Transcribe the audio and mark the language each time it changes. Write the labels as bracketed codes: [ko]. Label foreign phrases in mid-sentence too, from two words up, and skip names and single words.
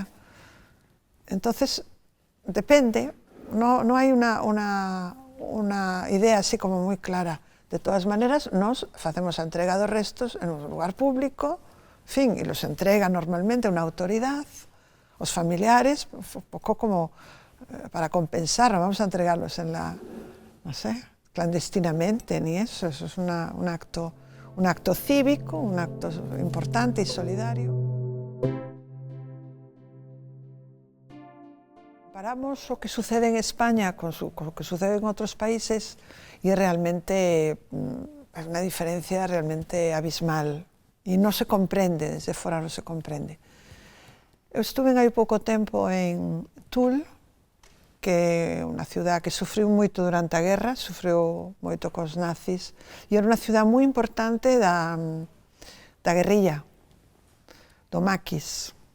[gl] Entonces, depende, non hai unha unha idea así como moi clara. De todas maneras, nos facemos a entrega dos restos en un lugar público, en fin, e los entrega normalmente unha autoridad, os familiares, un pouco como para compensar, [es] no vamos a entregarlos en la, no sé, clandestinamente, ni eso, eso es un acto cívico, un acto importante y solidario. [gl] Comparamos o que sucede en España [es] con lo que sucede en otros países y realmente es una diferencia realmente abismal y no se comprende, desde fuera no se comprende. [gl] Eu estuve hai pouco tempo en Toul, que é unha ciudad que sufriu moito durante a guerra, sufriu moito cos nazis, e era unha ciudad moi importante da guerrilla, do maquis.